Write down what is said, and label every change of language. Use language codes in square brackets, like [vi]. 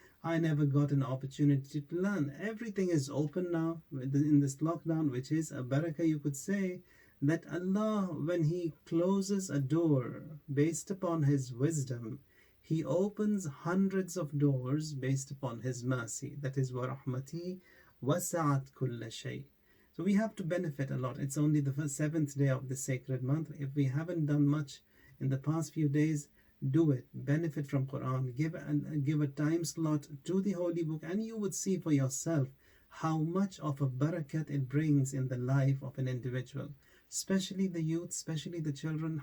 [en] I never got an opportunity to learn. Everything is open now in this lockdown, which is a barakah, you could say, that Allah, when He closes a door based upon His wisdom, He opens hundreds of doors based upon His mercy. That is, [ar] وَرَحْمَتِي وَسَعَتْ كُلَّ شَيْءٍ. [en] So we have to benefit a lot. It's only the seventh day of the sacred month. If we haven't done much in the past few days, do it. Benefit from Quran. Give a time slot to the holy book, and you would see for yourself how much of a barakat it brings in the life of an individual, especially the youth, especially the children.